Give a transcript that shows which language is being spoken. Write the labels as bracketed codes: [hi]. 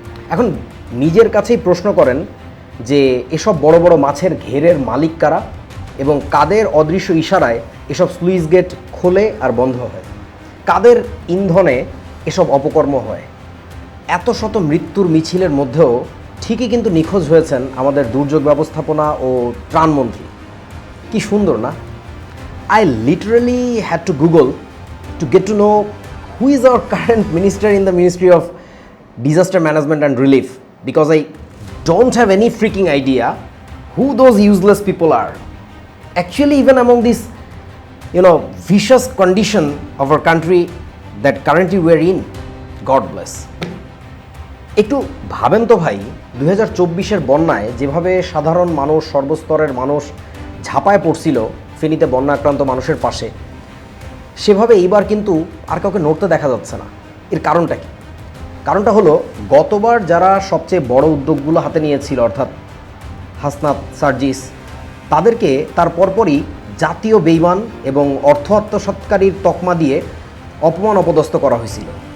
[bn] এখন নিজের কাছেই প্রশ্ন করেন যে এসব বড় বড় মাছের ঘেরের মালিক কারা এবং কাদের অদৃশ্য ইশারায় এসব স্লুইস গেট খোলে আর বন্ধ হয়? কাদের ইন্ধনে এসব অপকর্ম হয়? এত শত মৃত্যুর মিছিলের মধ্যেও ঠিকই কিন্তু নিখোঁজ হয়েছেন আমাদের দুর্যোগ ব্যবস্থাপনা ও ত্রাণমন্ত্রী। কি সুন্দর না? [en] I literally had to Google to get to know who is our current minister in the Ministry of Disaster Management and Relief, because I don't have any freaking idea who those useless people are. Actually, even among this, vicious condition of our country that currently we're in, God bless. [bn] একটু ভাবেন তো ভাই, 2024-এর বন্যায় যেভাবে সাধারণ মানুষ, সর্বস্তরের মানুষ ঝাঁপায় পড়ছিল ফেনীতে বন্যা আক্রান্ত মানুষের পাশে, সেভাবে এইবার কিন্তু আর কাউকে নড়তে দেখা যাচ্ছে না। এর কারণটা কি? কারণটা হলো, গতবার যারা সবচেয়ে বড় উদ্যোগগুলো হাতে নিয়েছিল, অর্থাৎ হাসনাত, সার্জিস, তাদেরকে তার পরপরই জাতীয় বেইমান এবং অর্থ আত্মসাৎকারীর তকমা দিয়ে অপমান অপদস্থ করা হয়েছিল।